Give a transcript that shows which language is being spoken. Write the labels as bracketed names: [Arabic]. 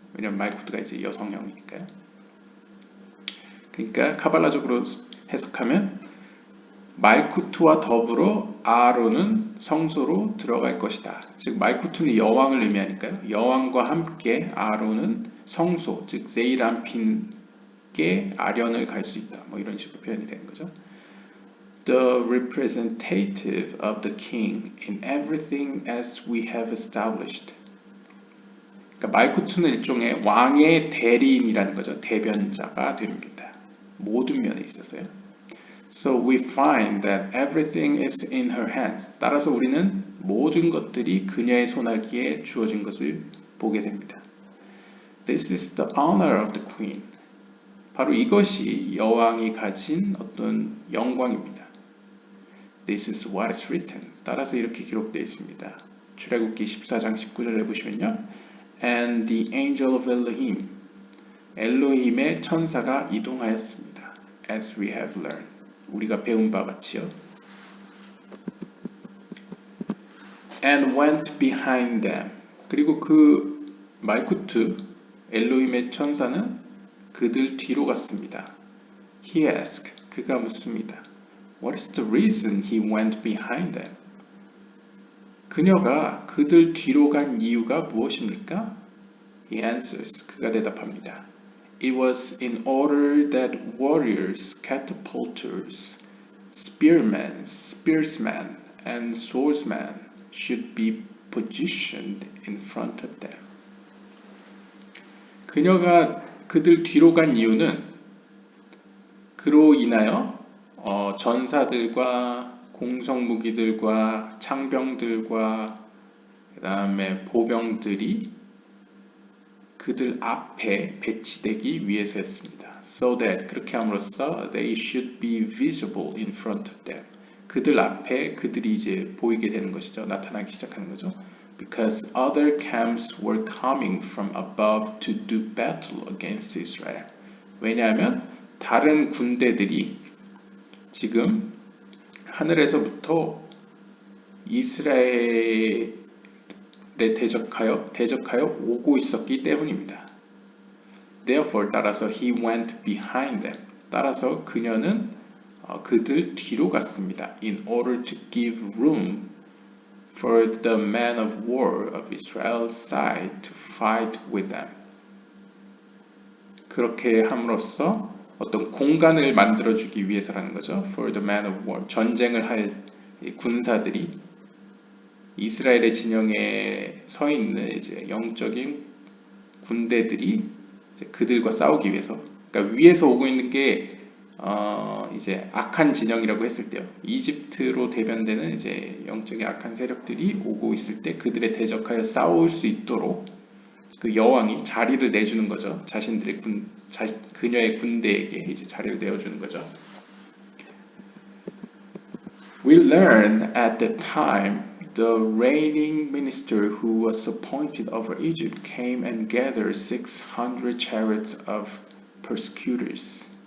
[Korean] 왜냐하면 말쿠트가 이제 여성형이니까요. 그러니까 카발라적으로 해석하면 말쿠트와 더불어 아론은 성소로 들어갈 것이다. 즉 말쿠트는 여왕을 의미하니까요. 여왕과 함께 아론은 성소, 즉 제이람핀께 아련을 갈 수 있다. 뭐 이런 식으로 표현이 되는 거죠. [English] The representative of the king in everything as we have established. [Korean] 그러니까 말쿠트는 일종의 왕의 대리인이라는 거죠. 대변자가 됩니다. 모든 면에 있어서요. [English] So we find that everything is in her hand. [Korean] 따라서 우리는 모든 것들이 그녀의 손아귀에 주어진 것을 보게 됩니다. [English] This is the honor of the queen. [Korean] 바로 이것이 여왕이 가진 어떤 영광입니다. [English] This is what is written. [Korean] 따라서 이렇게 기록되어 있습니다. 출애굽기 14장 19절에 보시면요. [English] And the angel of Elohim. [Korean] 엘로힘의 천사가 이동하였습니다. [English] As we have learned. [Korean] 우리가 배운 바 같이요. [English] And went behind them. [Korean] 그리고 그 말쿠트 엘로힘의 천사는 그들 뒤로 갔습니다. [English] He asked. [Korean] 그가 묻습니다. [English] What is the reason he went behind them? [Korean] 그녀가 그들 뒤로 간 이유가 무엇입니까? [English] He answers. [Korean] 그가 대답합니다. [English] It was in order that warriors, catapulters, spearmen, and swordsmen should be positioned in front of them. [Korean] 그녀가 그들 뒤로 간 이유는 그로 인하여 전사들과 공성무기들과 창병들과 그 다음에 보병들이 그들 앞에 배치되기 위해서였습니다. [English] So that [Korean] 그렇게 함으로써 [English] they should be visible in front of them. [Korean] 그들 앞에 그들이 이제 보이게 되는 것이죠. 나타나기 시작하는 거죠. [English] Because other camps were coming from above to do battle against Israel. [Korean] 왜냐하면 다른 군대들이 지금 하늘에서부터 이스라엘에 대적하여 오고 있었기 때문입니다. [English] Therefore, [Korean] 따라서 [English] he went behind them. [Korean] 따라서 그녀는 그들 뒤로 갔습니다. [English] In order to give room for the men of war of Israel's side to fight with them. [Korean] 그렇게 함으로써 어떤 공간을 만들어주기 위해서라는 거죠. [English] For the men of war. [Korean] 전쟁을 할 군사들이 이스라엘의 진영에 서 있는 이제 영적인 군대들이 이제 그들과 싸우기 위해서, 그러니까 위에서 오고 있는 게 이제 악한 진영이라고 했을 때요. 이집트로 대변되는 이제 영적인 악한 세력들이 오고 있을 때 그들에 대적하여 싸울 수 있도록 그 여왕이 자리를 내주는 거죠. 자신들의 그녀의 군대에게 이제 자리를 내어주는 거죠. [English] We learned at that time the reigning minister who was appointed over Egypt came and gathered 600 chariots of persecutors.